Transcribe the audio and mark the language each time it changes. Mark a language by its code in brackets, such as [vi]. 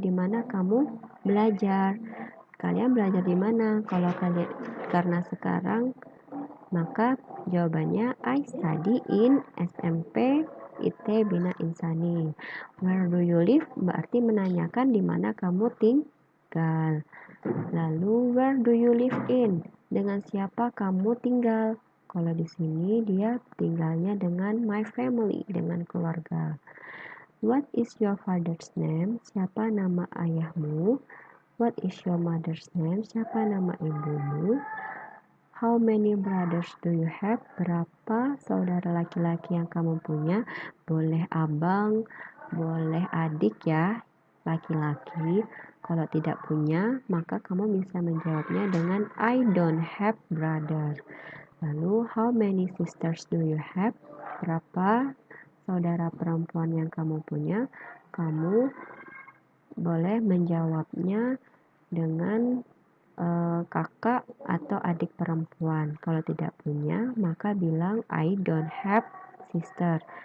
[id] Di mana kamu belajar? Kalian belajar di mana? Kalau kalian karena sekarang, maka jawabannya [en] I study in SMP IT Bina Insani. Where do you live? [id] Berarti menanyakan di mana kamu tinggal. Lalu [en] where do you live in? [id] Dengan siapa kamu tinggal? Kalau di sini dia tinggalnya dengan [en] my family, [id] dengan keluarga. [en] What is your father's name? [id] Siapa nama ayahmu? [en] What is your mother's name? [id] Siapa nama ibumu? [en] How many brothers do you have? [id] Berapa saudara laki-laki yang kamu punya? Boleh abang, boleh adik ya, laki-laki. Kalau tidak punya, maka kamu bisa menjawabnya dengan [en] I don't have brother. [id] Lalu, [en] how many sisters do you have? [id] Berapa saudara perempuan yang kamu punya? Kamu boleh menjawabnya dengan kakak atau adik perempuan. Kalau tidak punya, maka bilang [en] I don't have sister.